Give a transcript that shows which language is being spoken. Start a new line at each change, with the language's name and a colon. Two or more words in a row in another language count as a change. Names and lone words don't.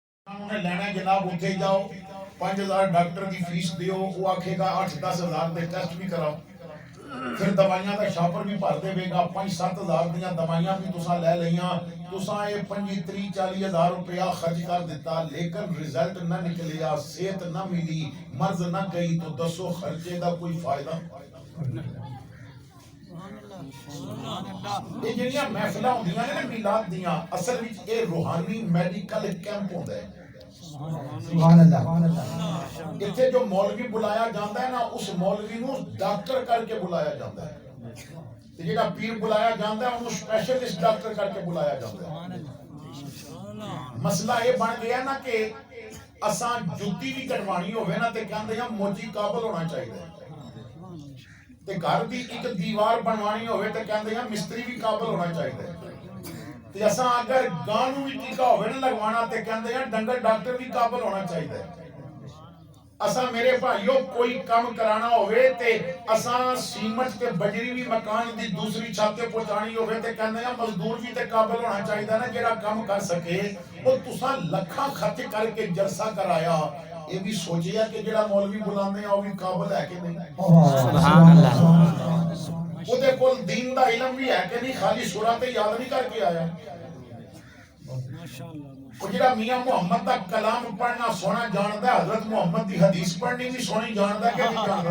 Punjabi: انہیں لینا ہے جناب اتھے جاؤ 5000 ڈاکٹر کی فیس دیو وہ آکھے گا 8-10 ہزار دے ٹیسٹ بھی کراؤ پھر دوائیاں دا شاپر بھی بھر دے گا 5-7 ہزار دیاں دوائیاں بھی تساں لے لیاں تساں یہ 25-30-40 ہزار روپیہ خرچ کر دیتا لیکن رزلٹ نہ نکلیا صحت نہ ملی مرض نہ گئی تو دسو خرچے دا کوئی فائدہ یہ جنیاں محفلہ ہوندیاں نے میلاد دیاں اصل وچ اے روحانی میڈیکل کیمپ ہوندا ہے
Arabic: سبحان اللہ
Punjabi: اتھے جو مولوی بلایا جاندہ ہے نا اس مولوی نو ڈاکٹر کر کے بلایا جاندہ ہے جیڑا پیر بلایا جاندہ ہے انہوں سپیشلسٹ ڈاکٹر کر کے بلایا جاندہ ہے مسئلہ یہ بن گیا نا کہ اساں جُتی بھی کٹوانی ہوئے نا تے کہندے ہیں موچی قابل ہونا چاہیے تے گھر دی ایک دیوار بنوانی ہوئے تے کہندے ہیں مستری بھی قابل ہونا چاہیے تے اساں اگر گانوں بھی ٹیکا ہوئے نا لگوانا تے کہندے ہیں ڈنگر ڈاکٹر بھی قابل ہونا چاہیے اساں میرے بھائیو کوئی کام کرانا ہوئے تے اساں سیمنٹ تے بجری بھی مکان دی دوسری چھت تے پہنچانی ہوئے تے کہندے ہیں مزدور بھی تے قابل ہونا چاہیے نا جڑا کام کر سکے وہ تساں لکھاں خرچ کر کے جلسہ کرایا یہ بھی سوچیا کہ جڑا مولوی بلاندے ہیں وہ بھی قابل ہے کہ نہیں
Arabic: سبحان اللہ
Punjabi: وہ دے کول دین دا علم بھی ہے کہ نہیں خالی سورۃ یاد نہیں کر کے آیا وہ جڑا میاں محمد دا کلام پڑھنا سونا جاندہ ہے حضرت محمد دی حدیث پڑھنی بھی سونی جاندہ ہے کہ نہیں جاندہ